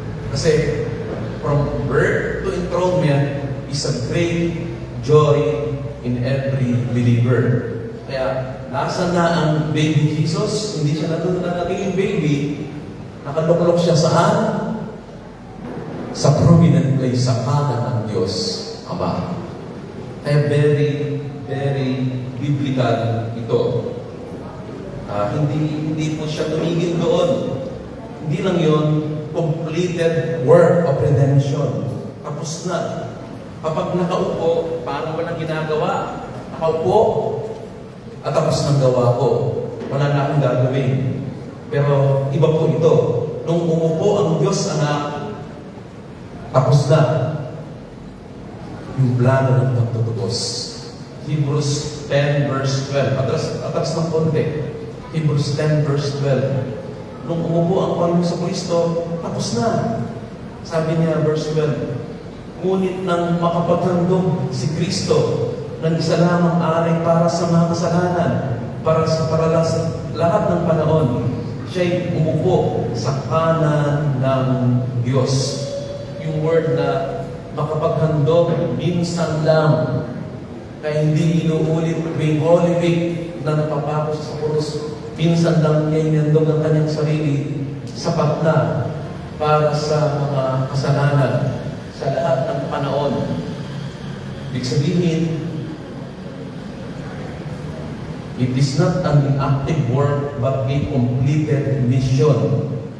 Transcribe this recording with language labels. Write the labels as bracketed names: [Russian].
[English] Kasi from birth to enthronement is a great joy in every believer. [Filipino] Kaya, nasa na ang baby Jesus? Hindi siya naging baby. Nakaluklok siya saan? Sa prominent place, sa kanan ng Diyos, Ama. Kaya [English] very, very biblical [Filipino] ito. Hindi po siya tumigil doon. Hindi lang yun, [English] completed work of redemption. [Filipino] Tapos na. Kapag nakaupo, parang walang ginagawa. Nakaupo, at tapos ng gawa ko. Wala na akong gagawin. Pero iba po ito. Nung umupo ang Diyos Anak, tapos na yung plano ng pagtutubos. Hebrews 10 verse 12. Atras ng konti. Hebrews 10 verse 12. Nung umupo ang Panginoon sa Kristo, tapos na. Sabi niya, verse 12, ngunit nang makapaghandog si Kristo ng isa lamang aray para sa mga kasalanan, para sa lahat ng panahon, siya'y umupo sa kanan ng Diyos. Yung word na makapaghandog, minsan lang. Kaya hindi inuulit tuwing Holy Week na napapako sa krus. Minsan lang niya inandog ang kanyang sarili, sapat na para sa mga kasalanan sa lahat ng panahon. Ibig sabihin, [English] it is not an inactive work but a completed mission.